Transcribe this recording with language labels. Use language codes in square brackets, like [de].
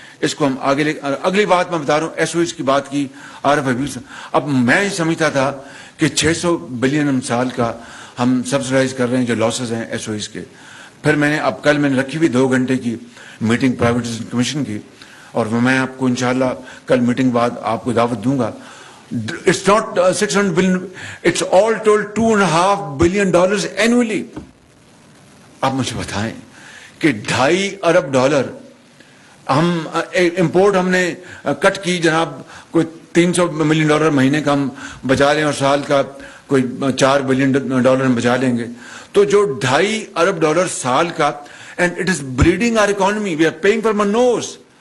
[ur] اس کو ہم آگے اگلی بات میں بتا رہا ہوں ایس او ایس کی بات کی عارف حبیب سے. اب میں سمجھتا تھا کہ 600 بلین ہم سال کا ہم سبسڈائز کر رہے ہیں جو لاسز ہیں ایس او ایس کے. پھر میں نے اب کل میں نے رکھی ہوئی 2 گھنٹے کی میٹنگ پرائیویٹائزیشن کمیشن کی, اور میں آپ کو انشاءاللہ کل میٹنگ بعد آپ کو دعوت دوں گا. [en] It's not 600 billion, it's all told $2.5 billion annually. [ur] آپ مجھے بتائیں کہ $2.5 ارب ہم امپورٹ ہم نے کٹ کی جناب, کوئی $300 ملین مہینے کا ہم بچا لیں اور سال کا کوئی $4 بلین ہم بچا لیں گے, تو جو $2.5 ارب سال کا, [en] and it is bleeding our economy, we are paying for our nose.